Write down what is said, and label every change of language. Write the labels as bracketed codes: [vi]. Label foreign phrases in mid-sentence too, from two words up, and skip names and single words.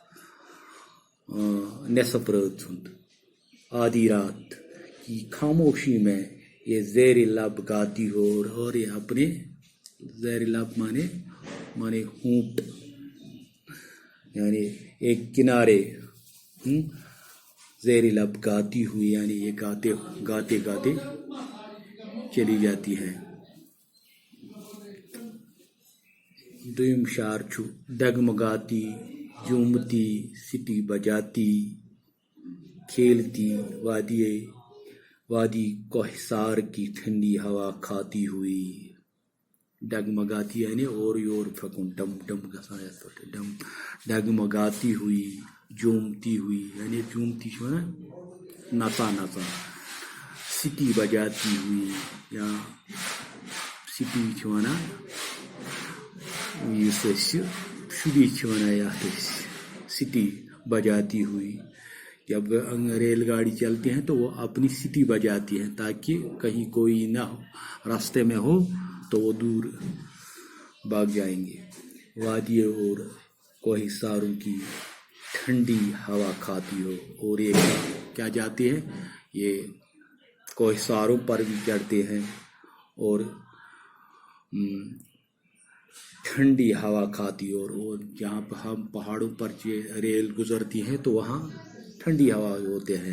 [ur] نصف رات ہند آدھی رات کی خاموشی میں یہ زیر لب گاتی ہو، اور یہ اپنے زیر لب مانے ہونٹ، یعنی ایک کنارے زیر لب گاتی ہوئی، یعنی یہ گاتے چلی جاتی ہے. [ks] دویم شعر چھُ [ur] ڈگمگاتی جھومتی سٹی بجاتی کھیلتی، وادی کوہسار کی ٹھنڈی ہوا کھاتی ہوئی. [ks] ڈگمگاتی یعنی اور یور پھکن، ڈم ڈم گژھان یتھ پٲٹھۍ [ur] ڈگمگاتی ہوئی، جھومتی ہوئی [ks] یعنی جھومتی چھِ وَنان نژان، [ur] سٹی بجاتی ہوئی [ks] یا سٹی چھِ وَنان یُس أسۍ شُری چھِ وَنان یَتھ أسۍ [ur] سٹی بجاتی ہوئی. جب ریل گاڑی چلتی ہیں تو وہ اپنی سٹی بجاتی ہیں تاکہ کہیں کوئی نہ ہو، راستے میں ہو تو وہ دور بھاگ جائیں گے. وادی اور کوہساروں کی ٹھنڈی ہوا کھاتی ہو، اور یہ کیا جاتے ہیں، یہ کوہساروں پر بھی چڑھتے ہیں اور ٹھنڈی ہوا کھاتی، اور جہاں پہ ہم پہاڑوں پر ریل گزرتی ہے تو وہاں ٹھنڈی ہوا ہوتے ہیں.